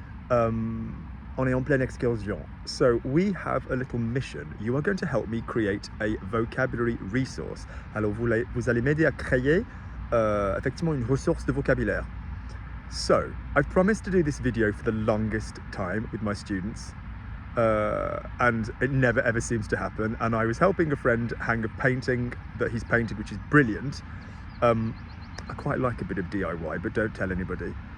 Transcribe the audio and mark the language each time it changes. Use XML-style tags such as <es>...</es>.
<fr>On est en pleine excursion.</fr> <en>So we have a little mission. You are going to help me create a vocabulary resource.</en> <fr>Alors vous allez m'aider à créer effectivement une ressource de vocabulaire.</fr> <en>So, I've promised to do this video for the longest time with my students. And it never ever seems to happen, and I was helping a friend hang a painting that he's painted, which is brilliant. I quite like a bit of DIY, but don't tell anybody.</en>